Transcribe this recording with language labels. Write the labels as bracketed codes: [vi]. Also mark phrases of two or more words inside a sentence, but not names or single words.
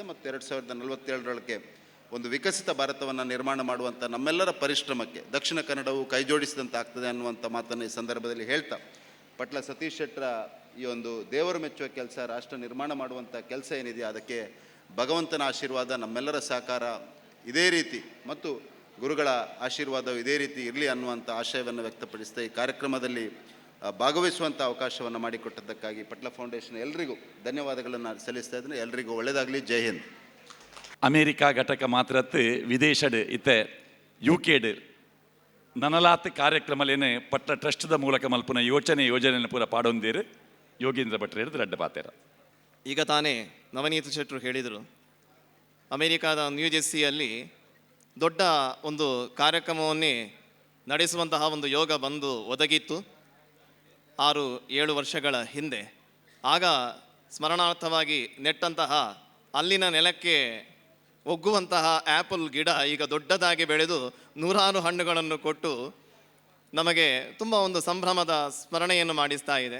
[kn] ಮತ್ತು 2047ರೊಳಗೆ ಒಂದು ವಿಕಸಿತ ಭಾರತವನ್ನು ನಿರ್ಮಾಣ ಮಾಡುವಂಥ ನಮ್ಮೆಲ್ಲರ ಪರಿಶ್ರಮಕ್ಕೆ ದಕ್ಷಿಣ ಕನ್ನಡವು ಕೈಜೋಡಿಸಿದಂತೆ ಆಗ್ತದೆ ಅನ್ನುವಂಥ ಮಾತನ್ನು ಈ ಸಂದರ್ಭದಲ್ಲಿ ಹೇಳ್ತಾ, ಪಟ್ಲ ಸತೀಶ್ ಶೆಟ್ಟರ ಈ ಒಂದು ದೇವರು ಮೆಚ್ಚುವ ಕೆಲಸ, ರಾಷ್ಟ್ರ ನಿರ್ಮಾಣ ಮಾಡುವಂಥ ಕೆಲಸ ಏನಿದೆಯಾ ಅದಕ್ಕೆ ಭಗವಂತನ ಆಶೀರ್ವಾದ, ನಮ್ಮೆಲ್ಲರ ಸಹಕಾರ ಇದೇ ರೀತಿ ಮತ್ತು ಗುರುಗಳ ಆಶೀರ್ವಾದವು ಇದೇ ರೀತಿ ಇರಲಿ ಅನ್ನುವಂಥ ಆಶಯವನ್ನು ವ್ಯಕ್ತಪಡಿಸ್ತಾ ಈ ಕಾರ್ಯಕ್ರಮದಲ್ಲಿ ಭಾಗವಹಿಸುವಂಥ ಅವಕಾಶವನ್ನು ಮಾಡಿಕೊಟ್ಟದ್ದಕ್ಕಾಗಿ ಪಟ್ಲ ಫೌಂಡೇಶನ್ ಎಲ್ರಿಗೂ ಧನ್ಯವಾದಗಳನ್ನು ಸಲ್ಲಿಸ್ತಾ ಇದ್ದೀನಿ. ಎಲ್ರಿಗೂ ಒಳ್ಳೆಯದಾಗಲಿ. [hi] जय हिंद. [tcy] ಅಮೇರಿಕಾ ಘಟಕ ಮಾತ್ರತ್ತು ವಿದೇಶಡ್ ಇತ್ತೆ ಯುಕೆಡ್ ನನಲಾತ್ ಕಾರ್ಯಕ್ರಮಲೇನೆ ಪಟ್ಟ ಟ್ರಸ್ಟ್ದ ಮೂಲಕ ಮಲ್ಪುನ ಯೋಜನೆ ಪೂರ ಪಾಡೊಂದಿರು ಯೋಗೇಂದ್ರ ಭಟ್ರು ಹಿಡಿದು ರಡ್ಡ ಪಾತೆರ. [kn] ಈಗ ತಾನೇ ನವನೀತ್ ಶೆಟ್ಟರು ಹೇಳಿದರು, ಅಮೇರಿಕಾದ ನ್ಯೂ ಜೆರ್ಸಿಯಲ್ಲಿ ದೊಡ್ಡ ಒಂದು ಕಾರ್ಯಕ್ರಮವನ್ನೇ ನಡೆಸುವಂತಹ ಒಂದು ಯೋಗ ಬಂದು ಒದಗಿತ್ತು 6-7 ವರ್ಷಗಳ ಹಿಂದೆ. ಆಗ ಸ್ಮರಣಾರ್ಥವಾಗಿ ನೆಟ್ಟಂತಹ ಅಲ್ಲಿನ ನೆಲಕ್ಕೆ ಒಗ್ಗುವಂತಹ ಆ್ಯಪಲ್ ಗಿಡ ಈಗ ದೊಡ್ಡದಾಗಿ ಬೆಳೆದು 100 ಹಣ್ಣುಗಳನ್ನು ಕೊಟ್ಟು ನಮಗೆ ತುಂಬ ಒಂದು ಸಂಭ್ರಮದ ಸ್ಮರಣೆಯನ್ನು ಮಾಡಿಸ್ತಾ ಇದೆ.